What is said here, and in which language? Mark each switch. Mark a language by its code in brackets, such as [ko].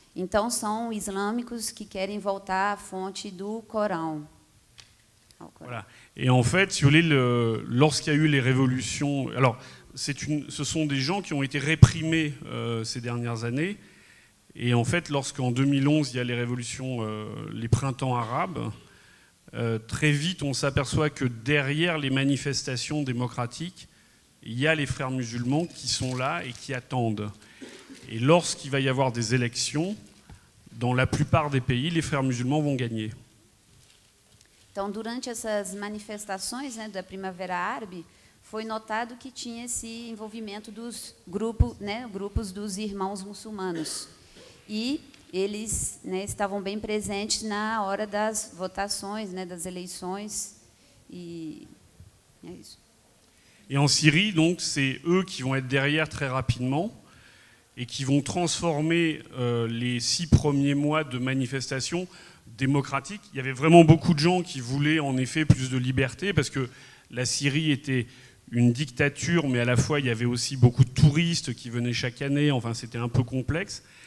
[pt] Então, são islâmicos qui querem voltar à fonte du Coran. [fr] Voilà. Et en fait, si vous voulez, lorsqu'il y a eu les révolutions... Alors, ce sont des gens qui ont été réprimés ces dernières années. Et en fait, lorsqu'en 2011, il y a les révolutions, les printemps arabes, très vite, on s'aperçoit que derrière les manifestations démocratiques, il y a les frères musulmans qui sont là et qui attendent. Et lorsqu'il va y avoir des élections, dans la plupart des pays, les frères musulmans vont gagner. [pt] Então, durante essas manifestações, né, da Primavera Árabe, foi notado que tinha esse envolvimento dos grupos, né, grupos dos irmãos muçulmanos. E eles, né, estavam bem presentes na hora das votações, né, das eleições. E é isso. [fr] Et en Syrie, donc, c'est eux qui vont être derrière très rapidement et qui vont transformer les 6 premiers mois de manifestations démocratiques. Il y avait vraiment beaucoup de gens qui voulaient en effet plus de liberté parce que la Syrie était une dictature, mais à la fois il y avait aussi beaucoup de touristes qui venaient chaque année, enfin c'était un peu complexe.